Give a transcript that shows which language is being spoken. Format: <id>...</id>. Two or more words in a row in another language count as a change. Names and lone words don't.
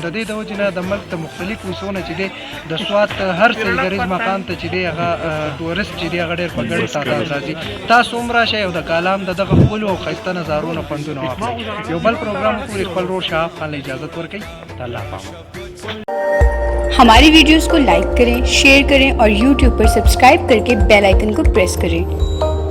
<ps>د دې د وجې نه د ملک د مختلفو حصو نه چې دی د سواد هر سیلګریز مقام ته چې دی هغه ټورست چې دی هغه ډېر په ګڼ تعداد راځي. تاسو هم راشئ او د کالام د دغه ښکلو او ښایسته نظارو نه خوندونه واخلئ. یو بل پروګرام پورې خپل ورور شهاب خان له اجازت ورکوي. الله حافظ.</ps> <ur>ہماری ویڈیوز کو لائک کریں، شیئر کریں اور YouTube پر سبسکرائب کرکے</ur> <en>bell icon</en> <ur>کو پریس کریں.</ur>